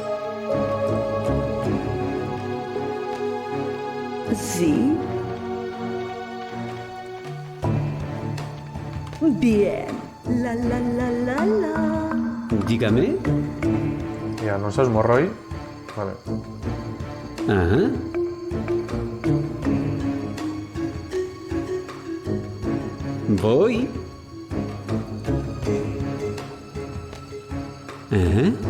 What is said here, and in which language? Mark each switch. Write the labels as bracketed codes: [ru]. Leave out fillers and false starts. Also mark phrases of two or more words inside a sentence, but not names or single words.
[es] Sí. Bien. La la la la la. Dígame. [eu] Ja, non zauz morroi. [es] Vale. Ajá. Voy. Ajá.